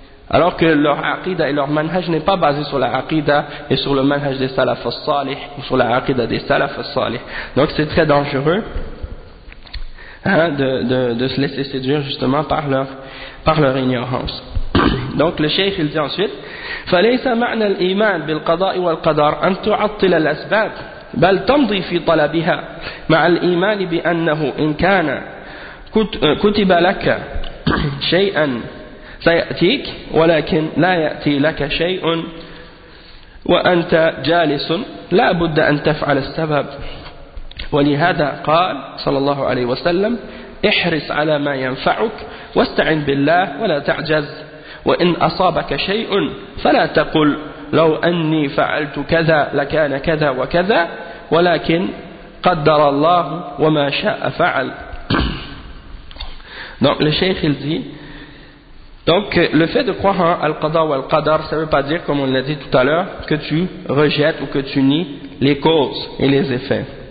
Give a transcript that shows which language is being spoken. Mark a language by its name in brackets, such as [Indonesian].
[French] Alors que leur aqidah et leur manhaj n'est pas basé sur la aqidah et sur le manhaj des salaf al-salih ou sur la aqidah des salaf al-salih. Donc c'est très dangereux de se laisser séduire justement par leur ignorance. Donc le cheikh il dit ensuite [Arabic] « فليس معنى الإيمان بالقضاء والقدر أن تعطل الأسباب بل تمضي في طلبها مع الإيمان بأنه إن كان كتب لك شيئا سيأتيك ولكن لا يأتي لك شيء وأنت جالس لا بد أن تفعل السبب ولهذا قال صلى الله عليه وسلم احرص على ما ينفعك واستعن بالله ولا تعجز وإن أصابك شيء فلا تقل لو أني فعلت كذا لكان كذا وكذا ولكن قدر الله وما شاء فعل. [French] Donc le cheikh il dit, donc le fait de croire en al-qada ou al-qadar, ça ne veut pas dire, comme on l'a dit tout à l'heure, que tu rejettes ou que tu nies les causes et les effets.